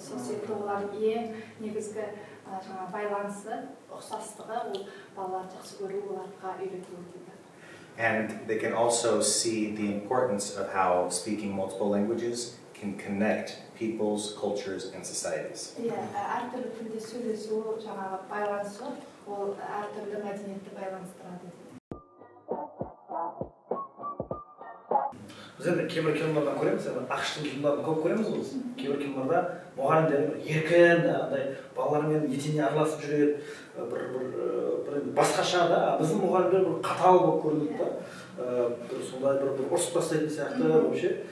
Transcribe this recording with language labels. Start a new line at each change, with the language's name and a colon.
Kazakh: Сол себепті олар ең негізгі байланысы, ұқсастығы, ол балаларды жақсы көру, оларға үйрету дейді.
English: And they can also see the importance of how speaking multiple languages can connect peoples, cultures, and societies.
Kazakh: Әртүрлі тілде сөйлесу, байланысу, ол әртүрлі мәдениетті байланыстырады. Біз енді кейбір кинолардан көреміз, ақштың киноларын көп көреміз ғой. Кейбір киноларда мұғалімдер еркін, балалармен етене араласып жүреді, бір басқаша да, біздің мұғалімдер бір қатал болып көрінеді да, сондай бір ұрысып тастайтын сияқты вообще.